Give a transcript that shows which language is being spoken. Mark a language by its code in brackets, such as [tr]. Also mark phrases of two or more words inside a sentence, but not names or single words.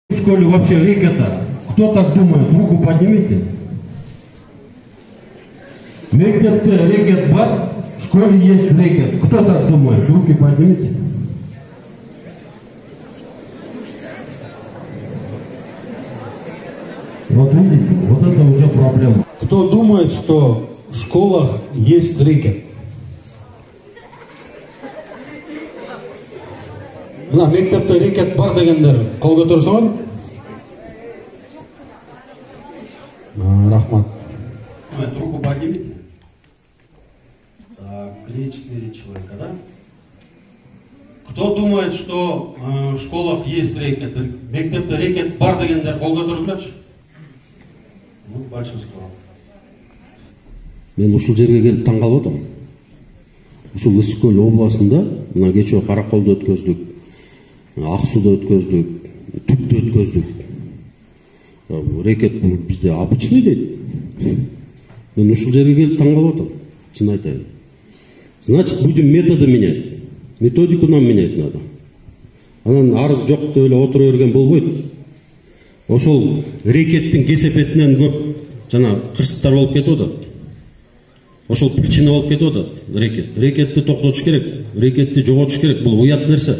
[ru] В школе вообще рэкета. Кто так думает? Руку поднимите. [ky] Мектепте рэкет бар, [ru] в школе есть рэкет. Кто так думает? Руки поднимите. Вот видите, вот это уже проблема. Кто думает, что в школах есть рэкет? [ky] Мына мектепте рэкет бар дегендер кол көтөрсөңөр. Рахмат. [ru] Руку поднимите. Так, 3-4 человека, да? Кто думает, что в школах есть рэкет? [ky] Мектепте рэкет бар дегендер кол көтөрүлөчү? [ru] Ну, большинство. [ky] Мен ушул жерге келип таң калып атам. Ушул Ысык Көл областында мына кечээ Караколдо өткөздүк, Ак Сууда өткөздүк, Түптө өткөздүк. Рэкет бул бизде обычный дейт. Мен ушул жерге келип таң калып атам. Чын айтайын. [ru] Значит, будем методы менять. Методику нам менять надо. [ky] Анан арыз жок деп эле отура берген болбойт. Ошол рэкеттин кесепетинен көп жана кырсыктар болуп кетип атат. Ошол причина болуп кетип атат рэкет. Рэкетти токтотуш керек, рэкетти жоготуш керек. Бул уят нерсе.